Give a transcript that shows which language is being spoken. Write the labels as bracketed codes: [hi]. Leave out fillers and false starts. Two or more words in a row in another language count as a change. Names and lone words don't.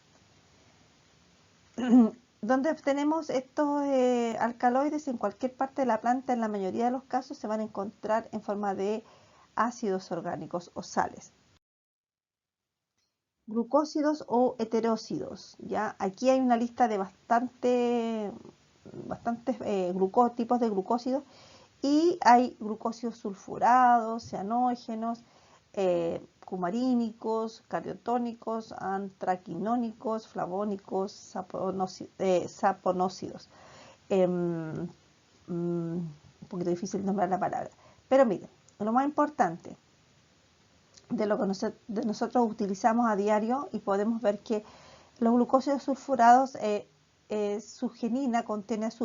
[es] Donde obtenemos estos alcaloides en cualquier parte de la planta, en la mayoría de los casos se van a encontrar en forma de ácidos orgánicos o sales. Glucósidos o heterósidos, ¿ya? Aquí hay una lista de bastantes tipos de glucósidos y hay glucósidos sulfurados, cianógenos, cumarínicos, cariotónicos, antraquinónicos, flavónicos, saponócidos. Un poquito difícil nombrar la palabra. Pero miren, lo más importante de lo que nosotros utilizamos a diario y podemos ver que los glucósidos sulfurados, su genina contiene azufre.